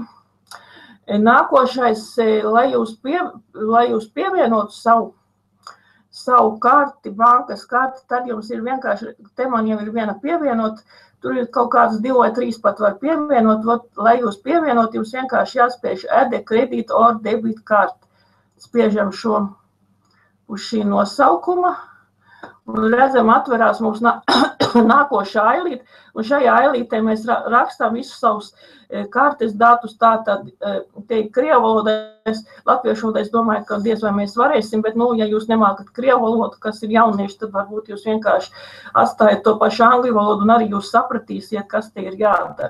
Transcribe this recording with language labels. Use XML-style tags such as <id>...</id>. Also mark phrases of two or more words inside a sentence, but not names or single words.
<lv>Nākošais, lai jūs pievienotu savu karti, bankas karti, tad jums ir vienkārši, te man jau ir viena pievienot, tur ir kaut kādas 2 vai 3 pat var pievienot, lai jūs pievienot, jums vienkārši jāspiež</lv> <en>add a credit or debit card.</en> <lv>Spiežam šo uz šī nosaukuma, un redzam, atverās mums nākošā ailīte, un šajā ailītē mēs rakstām visus savus kartes datus, tātad te krievu valodais, latviešu valodā es domāju, ka diez vai mēs varēsim, bet, ja jūs nemākat krievu valodu, kas ir jaunieši, tad varbūt jūs vienkārši atstājat to pašu angļu valodu, un arī jūs sapratīsiet, kas te ir jādara.</lv>